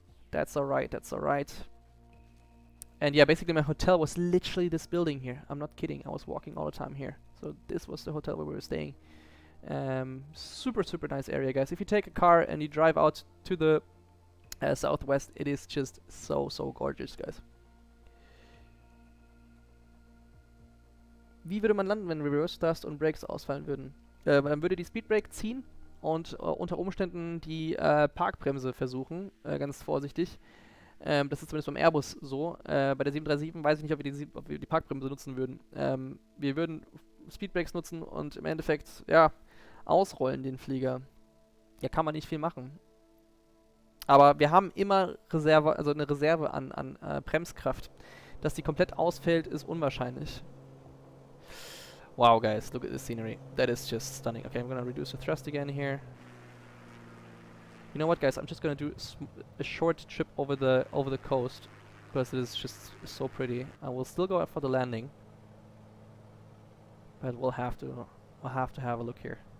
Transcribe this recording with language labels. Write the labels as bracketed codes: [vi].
[en] That's alright, that's alright. And yeah, basically my hotel was literally this building here. I'm not kidding, I was walking all the time here. So this was the hotel where we were staying. Super nice area, guys. If you take a car and you drive out to the southwest, it is just so gorgeous, guys. [de] Wie würde man landen, wenn Reverse Thrust und Brakes ausfallen würden? Man würde die Speedbrake ziehen und unter Umständen die Parkbremse versuchen, ganz vorsichtig. Das ist zumindest beim Airbus so. Bei der 737 weiß ich nicht, ob wir die Parkbremse nutzen würden. Wir würden Speedbrakes nutzen und im Endeffekt, ja, ausrollen den Flieger. Ja, kann man nicht viel machen. Aber wir haben immer Reserve, also eine Reserve an Bremskraft. Dass die komplett ausfällt, ist unwahrscheinlich. [en] Wow, guys, look at this scenery. That is just stunning. Okay, I'm gonna reduce the thrust again here. You know what, guys? I'm just gonna do a short trip over the coast because it is just so pretty. I will still go for the landing, but we'll have to have a look here.